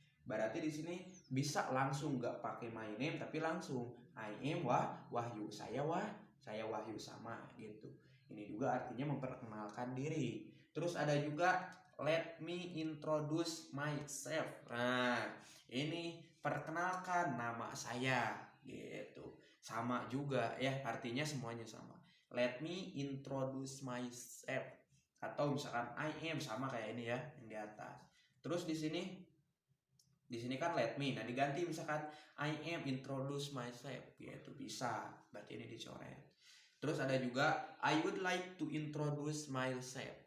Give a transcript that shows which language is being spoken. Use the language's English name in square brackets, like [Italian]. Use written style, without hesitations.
[Indonesian] Berarti di sini bisa langsung nggak pakai my name tapi langsung [English] I am Wahyu, [Indonesian] saya Wahyu sama gitu. Ini juga artinya memperkenalkan diri. Terus ada juga [English] let me introduce myself. [Indonesian] Nah, ini perkenalkan nama saya gitu. Sama juga ya, artinya semuanya sama. [English] Let me introduce myself. [Indonesian] Atau misalkan [English] I am, [Indonesian] sama kayak ini ya yang di atas. Terus di sini kan [English] let me, [Indonesian] nah diganti misalkan [English] I am introduce myself, [Indonesian] yaitu bisa, berarti ini dicoret. Terus ada juga [English] I would like to introduce myself.